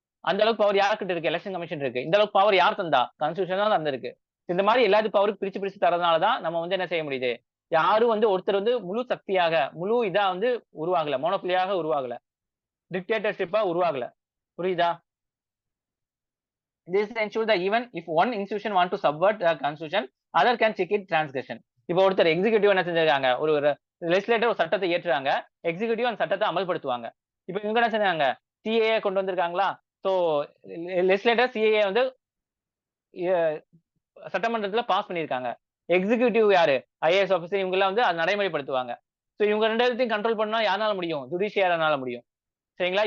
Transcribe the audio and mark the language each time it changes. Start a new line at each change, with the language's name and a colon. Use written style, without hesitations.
Tamil: அந்த அளவுக்கு பவர் யார்கிட்ட இருக்கு, எலெக்ஷன் கமிஷன் இருக்கு. இந்த அளவுக்கு பவர் யார் தந்தா, கான்ஸ்டிடியூஷன் தான் தந்திருக்கு. இந்த மாதிரி எல்லாத்துக்கும் பவருக்கு பிரிச்சு பிரிச்சு தரதுனால தான் நம்ம வந்து என்ன செய்ய முடியுது, யாரும் வந்து ஒருத்தர் வந்து முழு சக்தியாக முழு இதா வந்து உருவாகல, மோனோபொலியாக உருவாகல, டிக்டேட்டர்ஷிப்பா உருவாகல. புரியுதா?
English: This ensures that even if one institution want to subvert the constitution, other can check it transgression.
Tamil: இப்போ ஒருத்தர் எக்ஸிகியூட்டிவ் என்ன செஞ்சிருக்காங்க, ஒரு லெஜிஸ்லேட்டர் ஒரு சட்டத்தை ஏற்றுறாங்க, எக்ஸிகியூட்டிவ் அந்த சட்டத்தை அமல்படுத்துவாங்க. இப்போ இவங்க என்ன செஞ்சாங்க, சிஏஏ கொண்டு வந்திருக்காங்களா, சோ லெஜிஸ்லேட்டர் சிஏஏ வந்து சட்டமன்றத்துல பாஸ் பண்ணிருக்காங்க. எக்ஸிகியூட்டிவ் யாரு, ஐஏஎஸ் ஆஃபீஸர், இவங்க எல்லாம் வந்து அதை நடைமுறைப்படுத்துவாங்க. சோ இவங்க 2 பேர்த்தையும் கண்ட்ரோல் பண்ணா யாரால முடியும், ஜுடிஷியரியால முடியும். சரிங்களா?